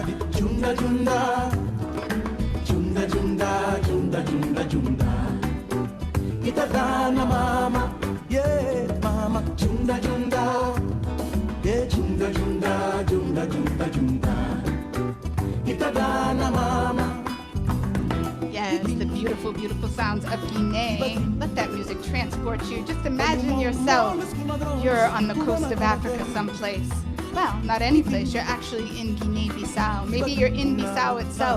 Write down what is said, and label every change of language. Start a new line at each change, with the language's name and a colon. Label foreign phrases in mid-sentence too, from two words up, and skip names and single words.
English: Junda, junda, junda, junda, junda, junda, junda. Itadana mama, yeah, mama. Junda, junda, yeah, junda, junda, junda, junda, junda. Itadana mama. Yes, the beautiful, beautiful sounds of Guinea. Let that music transport you. Just imagine yourself. You're on the coast of Africa someplace. Well, not any place. You're actually in Guinea-Bissau. Maybe you're in Bissau itself.